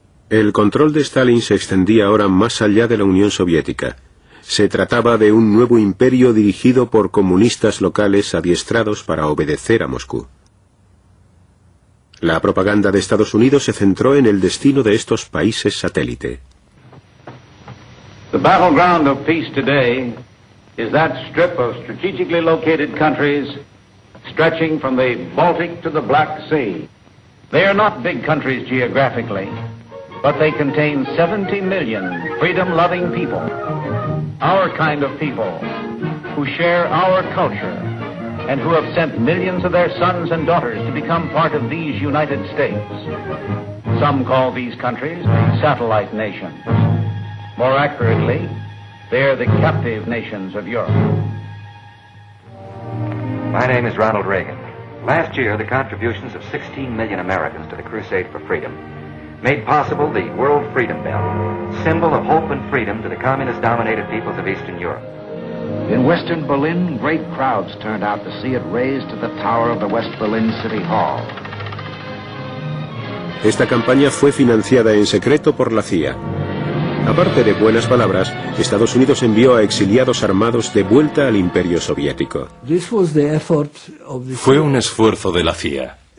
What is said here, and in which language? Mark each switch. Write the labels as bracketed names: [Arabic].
[Spanish] El control de Stalin se extendía ahora más allá de la Unión Soviética. Se trataba de un nuevo imperio dirigido por comunistas locales adiestrados para obedecer a Moscú. La propaganda de Estados Unidos se centró en el destino de estos países satélite. [English] The battleground of peace today is that strip of strategically located countries stretching from the Baltic to the Black Sea. They are not big countries geographically, but they contain 70 million freedom-loving people, our kind of people, who share our culture and who have sent millions of their sons and daughters to become part of these United States. Some call these countries the satellite nations. More accurately, they're the captive nations of Europe. My name is Ronald Reagan. Last year, the contributions of 16 million Americans to the crusade for freedom made possible the World Freedom Bell, symbol of hope and freedom to the communist-dominated peoples of Eastern Europe. In Western Berlin, great crowds turned out to see it raised to the tower of the West Berlin City Hall. [Spanish] Esta campaña fue financiada en secreto por la CIA. Aparte de buenas palabras, Estados Unidos envió a exiliados armados de vuelta al Imperio Soviético. Fue un esfuerzo de la CIA.